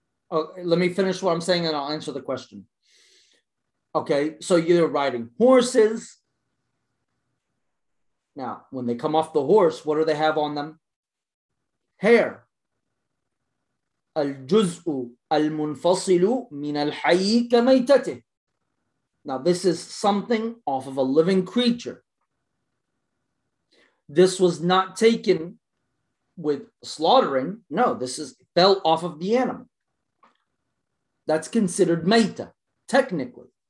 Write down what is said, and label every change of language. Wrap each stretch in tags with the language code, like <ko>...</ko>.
<en>Okay, let me finish what I'm saying and I'll answer the question. Okay, so you're riding horses. Now, when they come off the horse, what do they have on them? Hair.</en> <ar>الجزء المنفصل من الحي كميتته.</ar> <en>Now, this is something off of a living creature. This was not taken with slaughtering. No, this is fell off of the animal. That's considered ميتة, technically.</en>